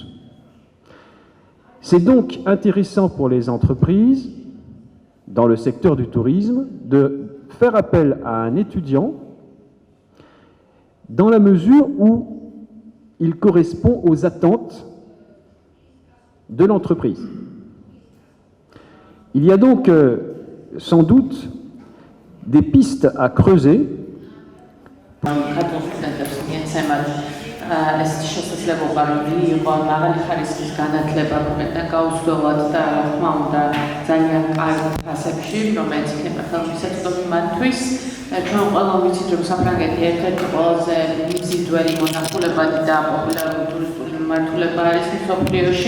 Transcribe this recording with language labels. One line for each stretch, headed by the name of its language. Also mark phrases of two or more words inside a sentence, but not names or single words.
French: C'est donc intéressant pour les entreprises, dans le secteur du tourisme, de faire appel à un étudiant dans la mesure où il correspond aux attentes de l'entreprise. Il y a donc sans doute des pistes à creuser.
Georgian: ეს შესაძლებლობა რომ იყო მაღალი ხარისხის განათლება ქვეყნიდან გაუძლებლად და რა თქმა უნდა ძალიან კარგ ფასებში, რომელიც იქნება ხელმისაწვდომი მათთვის. ჩვენ ყველა ვიცით, რომ საფრანგეთი ერთ-ერთი ყველაზე მიზიდველი მონახულებადი და პოპულარული ტურისტული მიმართულება არის მსოფლიოში.